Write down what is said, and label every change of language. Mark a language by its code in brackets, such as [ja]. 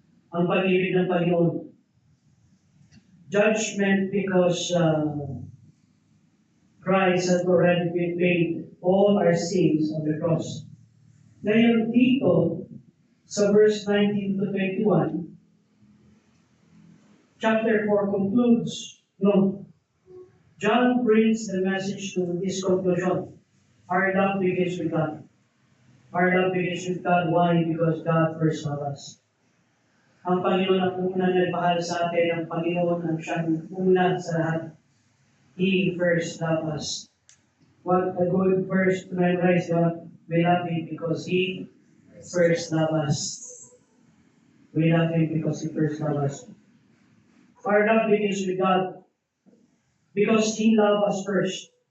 [tl] Ang pag-ibig ng Panginoon. [en] Judgment because Christ has already been paid all our sins on the cross. [tl] Ngayon dito, sa [en] verse 19 to 21, chapter 4 concludes, John brings the message to this conclusion. Our love begins with God. Our love begins with God. Why? Because God first loved us. [tl] Ang Panginoon ang unang nagmahal sa atin. Ang Panginoon ang siyang una sa lahat. [en] He first loved us. What a good verse to memorize, God. We love Him because He first loved us. We love Him because He first loved us. Our love begins with God because He loved us first.